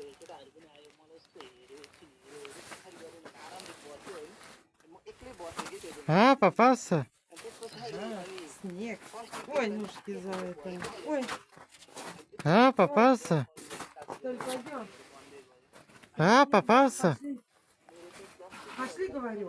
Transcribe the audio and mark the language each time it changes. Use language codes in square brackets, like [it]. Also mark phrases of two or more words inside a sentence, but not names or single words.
[ne] केटाहरू पनि आयो मलाई यस्तो हेऱ्यो एकछिन हेऱ्यो पछाडि गएर आरामले बस्यो होइन म एक्लै बसेँ कि त्यो बेला [ru] А, попался. [ne] अनि त्यस पछाडि अनि [ru] Снег. Ой, ножки за это. Ой, А, попался. Толь, пойдем. А, попался. Пошли, говорю.